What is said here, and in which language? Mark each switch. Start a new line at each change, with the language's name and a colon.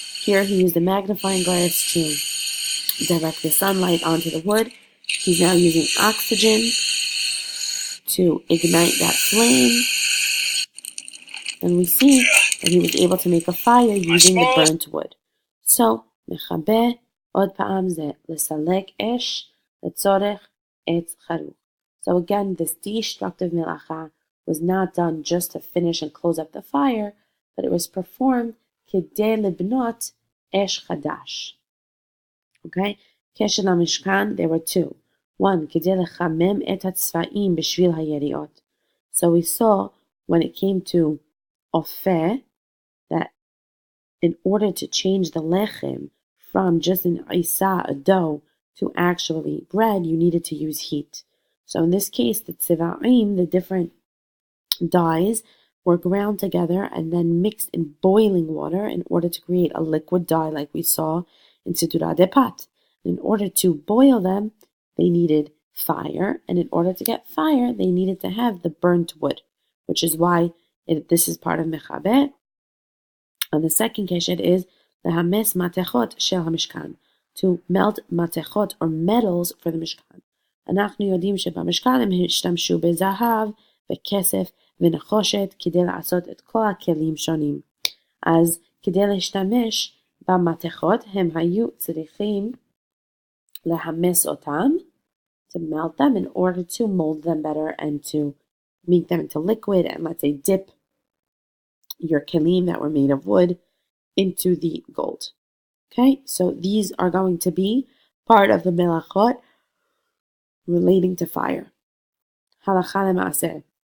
English: Here he used a magnifying glass to direct the sunlight onto the wood. He's now using oxygen to ignite that flame. And we see that he was able to make a fire using the burnt wood.
Hebrew: So, מכבה, עוד פעם זה לסלק אש לצורך עץ חרוך.
English: So again, this destructive מלאכה was not done just to finish and close up the fire, but it was performed כדי לבנות אש חדש. Okay? כשל המשכן, there were two.
Hebrew: One, כדי לחמם את הצבעים בשביל היריעות.
English: So we saw when it came to אופה, that in order to change the lechem from just an isa, a dough, to actually bread, you needed to use heat. So in this case, the tziva'im, the different dyes, were ground together and then mixed in boiling water in order to create a liquid dye like we saw in Sidura de Pat. In order to boil them, they needed fire, and in order to get fire, they needed to have the burnt wood, which is why this is part of Mechabeh. And the second keshet is להמס מתכות של המשכן, to melt מתכות or metals for the משכן.
Hebrew: אנחנו יודעים שבמשכן הם השתמשו בזהב וכסף ונחושת כדי לעשות את כל הכלים שונים. אז כדי להשתמש במתכות הם היו צריכים להמס אותם,
English: to melt them in order to mold them better and to make them into liquid and, let's say, dip your kelim that were made of wood into the gold. Okay, so these are going to be part of the melachot relating to fire. Halacha lema'aseh.